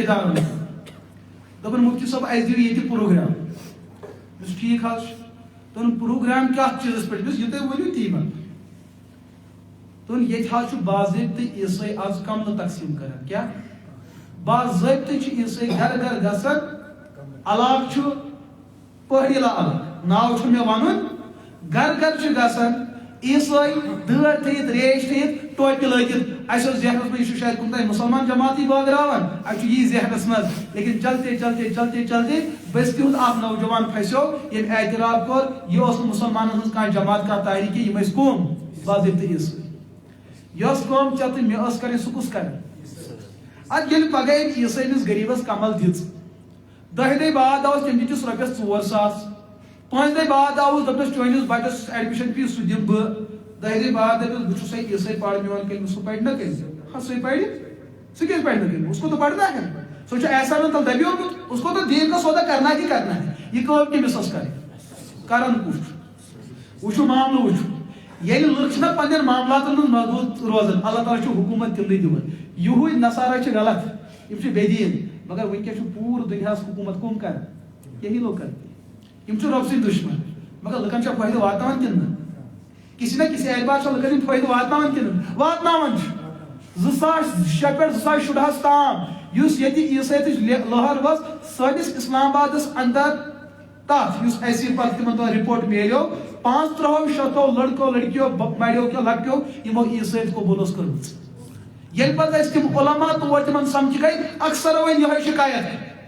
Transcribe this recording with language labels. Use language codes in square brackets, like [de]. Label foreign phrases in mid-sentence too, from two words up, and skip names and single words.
[ks] دارن دوٚپُن مُفتی صٲب اَسہِ دِیِو ییٚتہِ پروگرام مےٚ دوٚپُس ٹھیٖک حظ چھُ دوٚپُن پروگرام کتھ چیٖزس پٮ۪ٹھ مےٚ دوٚپُس یہِ تُہۍ ؤنِو تی ونہٕ دوٚپُن ییٚتہِ حظ چھُ باضٲبطہٕ عیٖسٲے آز کملہٕ تقسیٖم کران کیٛاہ باضٲبطہٕ چھِ عیٖسٲے گرٕ گرٕ گژھان علاقہٕ چھُ پہٲڑی علاقہٕ ناو چھُ مےٚ ونُن گرٕ گرٕ چھِ گژھان عیٖسٲے دٲڑ تھٲیِتھ ریش تھٲیِتھ ٹوپہِ لٲگِتھ اَسہِ اوس ذہنس منٛز یہِ چھُ شاید کُنہِ تانۍ مُسلمان جماعتی بٲگراوان اَسہِ چھُ یی ذہنس منٛز لیکن [ur] چلتے چلتے چلتے چلتے [ks] بٔستہِ ہُنٛد اکھ نوجوان پھسیو ییٚمۍ اعتراف کوٚر یہِ اوس نہٕ مُسلمانن ہٕنٛز کانٛہہ جماعت کانٛہہ تحریٖک کینٛہہ یِم ٲسۍ قوم باضٲبطہٕ عیٖسٲے یۄس قوم ژےٚ تہٕ مےٚ ٲس کرٕنۍ سُہ کُس کرِ ادٕ ییٚلہِ پگہہ أمۍ عیٖسٲے أمِس غریٖبس کمل دِژ 10 دۄہہِ بعد آوُس تٔمۍ دِتِس رۄپیس 4,000 5 دۄہہِ بعد آوُس دوٚپنس چٲنِس بچس ایڈمِشن فیٖس سُہ دِمہٕ بہٕ 10 دۄہہِ بعد دٔپِس بہٕ چھُسے عیٖسٲے پرٕ میون کٔرمٕژ سُہ پرِ نہ کٔرِتھ ہاں سُہ پرِ سُہ کیٛازِ پرِ نہٕ کٔرِتھ [ur] اس کو تو پڑھنا ہے [ks] سُہ چھُ ایسا نہ تل دبیومُت [ur] اس کو تو دین کا سودا کرنا ہی کرنا ہے [ks] یہ کٲم کٔمِس ٲس کرٕنۍ کران کُس چھُ وٕچھو معاملہٕ وٕچھو ییٚلہِ لُکھ چھِنہ پننٮ۪ن معاملاتن منٛز مضبوٗط روزان اللہ تعالیٰ چھُ حکوٗمت تِمنٕے دِوان یِہُے نصارا چھِ غلط یِم چھِ بے دیٖن مگر وٕنکیٚس چھُ پوٗرٕ دُنیاہس حکوٗمت کٕم کران [ur] یہی لوگ [ks] کران یِم چھِ رۄبہٕ سٕنٛدۍ دُشمن مگر لُکن چھا فٲیدٕ واتناوان کِنہٕ نہٕ [ur] کسی نہ کسی اعتبار [ks] چھا لُکن ہٕنٛدۍ فٲیدٕ واتناوان کِنہٕ واتناوان چھُ 2006 پٮ۪ٹھ 2014 تام یُس ییٚتہِ عیٖسٲیتٕچ لہر ؤژھ سٲنِس اسلام آبادس اندر تتھ یُس اَسہِ پتہٕ تِمن دۄہن رِپورٹ میلیو 500 لڑکو لڑکیو مڑیو کیو لڑکیو یِمو عیٖسٲیت قبوٗل ٲس کٔرمٕژ ییٚلہِ پتہٕ أسۍ تِم علما تور تِمن سمکھِ گٔے اکثر وۄنۍ یِہوے شِکایت